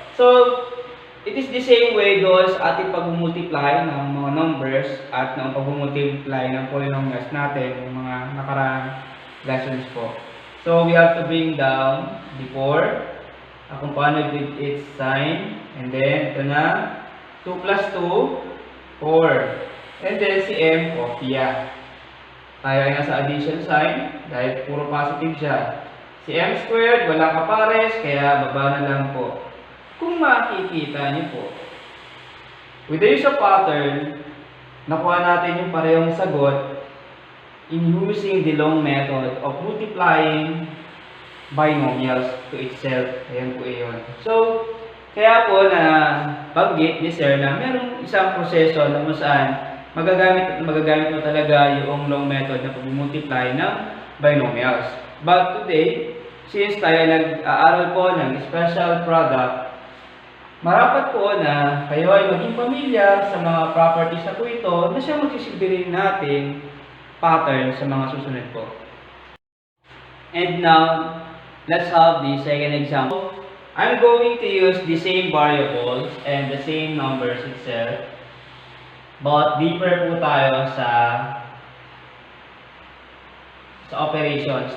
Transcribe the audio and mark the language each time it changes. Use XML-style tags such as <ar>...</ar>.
<tl>So,</tl> <en>it is the same way</en> <tl>doon sa ating pag-multiply ng mga numbers at ng pag-multiply ng polynomials natin, ng mga nakaraang lessons po.</tl> <en>So, we have to bring down the 4,</en> <tl>kung paano</tl> <en>with its sign, and then</en> <tl>ito na,</tl> <en>2 plus 2, 4. And then</en> <tl>si m, kopya. Tayo ay nasa addition sign, dahil puro positive siya. Si m squared, walang kapares, kaya baba na lang po. Kung makikita niyo po,</tl> <en>with the use of pattern,</en> <tl>nakuha natin yung parehong sagot</tl> <en>in using the long method of multiplying binomials to itself.</en> <tl>Ayan po iyon. So, kaya po na banggit ni Sir na merong isang proseso na kung saan magagamit mo talaga yung</tl> <en>long method</en> <tl>na pag-multiply ng binomials.</tl> <en>But today, since</en> <tl>tayo nag-aaral po ng</tl> <en>special product,</en> <tl>marapat po na kayo ay maging pamilyar sa mga properties na po ito na siya magsisilbi rin nating pattern sa mga susunod po.</tl> <en>And now, let's have the second example. I'm going to use the same variables and the same numbers itself, but deeper po tayo sa operations.</en>